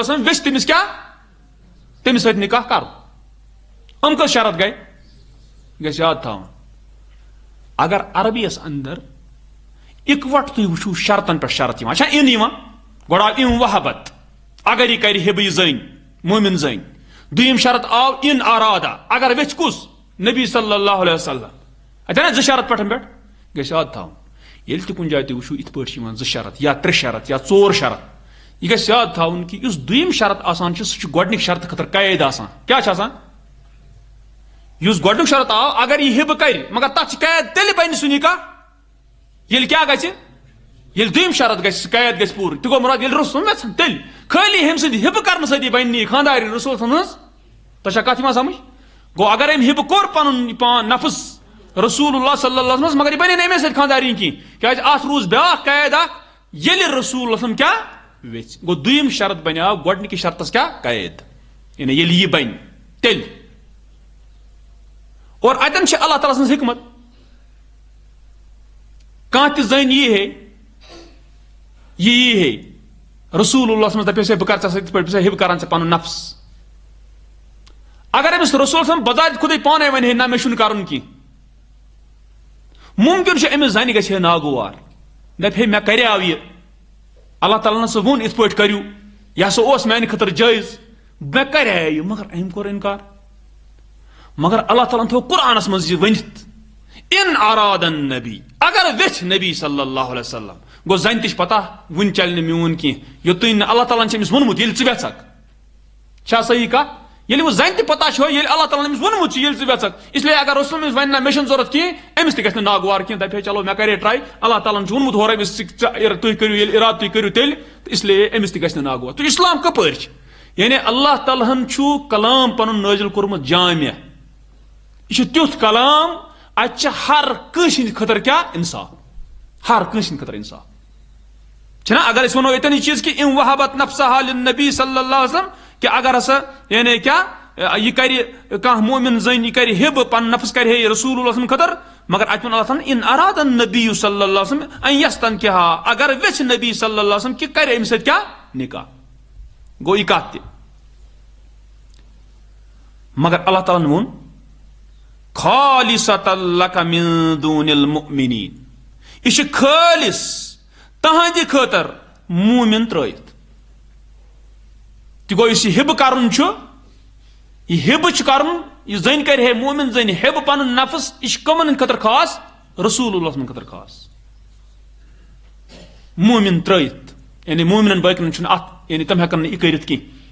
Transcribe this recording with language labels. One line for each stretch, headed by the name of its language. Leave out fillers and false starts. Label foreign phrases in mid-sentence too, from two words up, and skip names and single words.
Kashmiri: علیہ وسلم وچھ تمس کیا تمس سۭتۍ نکاح کر کس شرط گئی گھس یاد تھاون اگر عربیس اندر اکوٹ تھی وچھو شرطن پہ شرط اچھا ان گوڑ آو ام وحبت اگر یہ کر ہب یہ زن مومن زن دویم شرط آو ان ارادہ اگر وچھ کس نبی صلی اللہ علیہ وسلم اتنا زٕ شرط پٹھن پہ گھس یاد تھاون یل تہ کن جائے تھی وچھو ات پٲٹھۍ چھِ یِوان زٕ شرط یا ترٛےٚ شرط یا ژور شرط یہ گھس یاد تھاون کہ اس دویم شرط آسان چھ سہ گۄڈنِک شرط خٲطرٕ قید آسان کیا چھ آسان اس گۄڈنیُک شرط آو اگر یہ ہب کر مگر تتھ قید تیٚلہِ بنہِ سُہ نکاح ییٚلہِ کیا گژھِ ییٚلہِ دویم شرط گژھِ سُہ قید گژھِ پوٗرٕ تہِ گوٚو مراد ییٚلہِ رسول یژھن تیٚلہِ خٲلی ہیٚمہِ سٕنٛدِ ہب کرنہٕ سۭتی بنہِ نہٕ یہِ خاندارِنۍ رسول سٕنٛز تۄہہِ چھا کتھ یِوان سمجھ گوٚو اگر أمۍ ہب کوٚر پنُن پان نفس رسول اللہ صلی اللہ علیہ وسلم مگر یہ بنے نہٕ أمے سۭتۍ خاندارِنۍ کینٛہہ کیٛازِ اتھ روٗز بیٛاکھ قید اکھ ییٚلہِ رسول وسلم کیا ویژھِ گوٚو دوٚیِم شرط بنیو گۄڈنِکِس شرطس کیا قید یعنی ییٚلہِ یہِ بنہِ تیٚلہِ اور اتن چھ اللہ تعالیٰ سن حکمت کانٛہہ تہِ زٔنۍ یی ہے یہ ہے رسول اللہ صلی اللہ علیہ وسلم دپے بہ کر ژےٚ سۭتۍ یِتھ پٲٹھۍ بہٕ چھُسے ہب کران ژےٚ پنُن نفس اگر أمِس رسول صلی بذات خودے پانے ونہِ ہے نہ مےٚ چھُنہٕ کرُن کینٛہہ ممکن چھُ أمِس زنہِ گژھِ ہے ناگوار دپہِ ہے مےٚ کریاو یہِ اللہ تعالیٰ سُہ ووٚن یِتھ پٲٹھۍ کٔرِو یہِ ہسا اوس میانہِ خٲطرٕ جٲیز مےٚ کریاو یہِ مگر أمۍ کوٚر انکار مگر اللہ تعالیٰ تھو قرآنس مز یہ ونتھ
Arabic: ان اراد النبی
Kashmiri: اگر ویچھ نبی صلی اللہ علیہ وسلم گو زن تہ پتہ ون چل میون کی یوتن اللہ تعالیٰ امس وونمت یل ژٕ چھا صحیح کتھ یل وہ زن تہ پتہ چھو یل اللہ تعالیٰ امس وونمت یل ژٕ
Urdu: اس لیے
Kashmiri: اگر رسول امس ون نہ مے چھنہٕ ضرورت کینٛہہ امس تہ گژھِ نہٕ ناگوار کینٛہہ دپہِ چلو مےٚ کرے ٹرائی اللہ تعالیٰ وونمت ہورے امس تُہۍ کٔرِو ییٚلہِ ارادٕ تُہۍ کٔرِو تیٚلہِ تہٕ
Urdu: اس لیے
Kashmiri: امس تہ گژھِ نہٕ ناگوار تو اسلام کپٲرۍ چھُ یعنی اللہ تعالیٰ ہن چھُ کلام پنُن نٲزِل کوٚرمُت جامع یہ تیُتھ کلام ات ہر کٲنٛسہِ ہٕنٛدِ خٲطرٕ کیا انصاف ہر کٲنٛسہِ ہٕنٛدِ خٲطرٕ انصاف چھنا اگر أسۍ ونو ییٚتٮ۪ن یہ چیٖز کہ
Arabic: ام وحبت نفسہا للنبی
Kashmiri: صلی اللہ علیہ وسلم کہ اگر ہسا یعنی کیا یہ کر کانٛہہ مومن زٔنۍ یہ کر ہب پن نفس کر ہے رسول اللہ صلی خٲطرٕ مگر اتہِ ووٚن اللہ تعالیٰ
Arabic: ان اراد النبی
Kashmiri: صلی اللہ علیہ وسلم
Arabic: ان یستنکحہا
Kashmiri: اگر ویژھِ نبی صلی اللہ علیہ وسلم کہ کرِ امہِ سۭتۍ کیا نکاح گوٚو یہِ کتھ تہِ مگر اللہ تعالیٰ ووٚن
Arabic: خالصۃ لک من دون المؤمنین
Kashmiri: یہ خالص تہندِ خٲطر مومن ترٲیِتھ تہِ گوٚو یُس یہِ ہب کرُن چھُ یہ ہب کرُن یہ زن کر ہے مومن زن ہب پنُن نفس یہ کمن ہٕنٛدِ خٲطرٕ خاص رسول اللہ سٕنٛدِ خٲطرٕ خاص مومن ترٲیِتھ یعنی مومنن باقین چھُنہٕ اتھ یعنی تم ہیٚکن نہٕ یہِ کٔرِتھ کینٛہہ